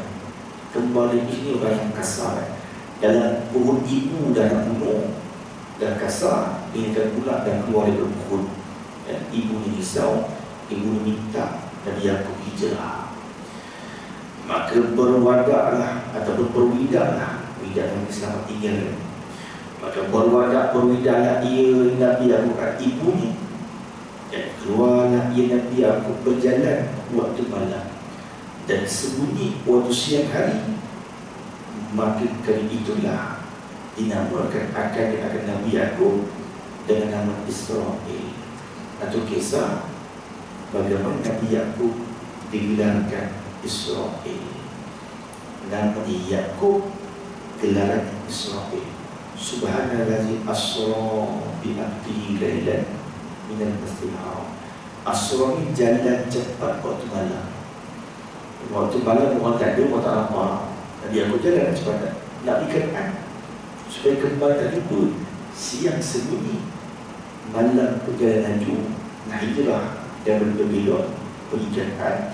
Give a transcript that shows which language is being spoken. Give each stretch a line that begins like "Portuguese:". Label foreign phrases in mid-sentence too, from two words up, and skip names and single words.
Malay: Kembali ini orang yang kasar. Dalam perut ibu dah nak bunuh, dah kasar, inginkan pula dan keluar dari perut. Dan ibu ni risau, ibu ni minta Nabi Yakub hijrah. Maka berwadaklah atau berwidaklah, widak yang selamat tinggal. Maka berwadaklah ia Nabi Yakub kat ibunya. Dan keluarlah ia Nabi Yakub berjalan waktu malam dan sembunyi waktu siang hari. Maka kali itulah dinamakan akan Nabi Yakub dengan nama Israel, atau kisah bagaimana Nabi Yakub digelarkan Israel. Nama Yakub, gelaran Israel.
Arabic: سبحان الله أسرى بعبده ليلا من المسجد الحرام.
Malay: Asra ni jalan cepat waktu malam. Waktu malam orang tak ada, orang tak nampak. Nabi Yakub jalan cepat nak ikan supaya kembali tak ribut. Siang sembunyi, malam perjalanan laju, nak hijrah dan berbelok perjalanan.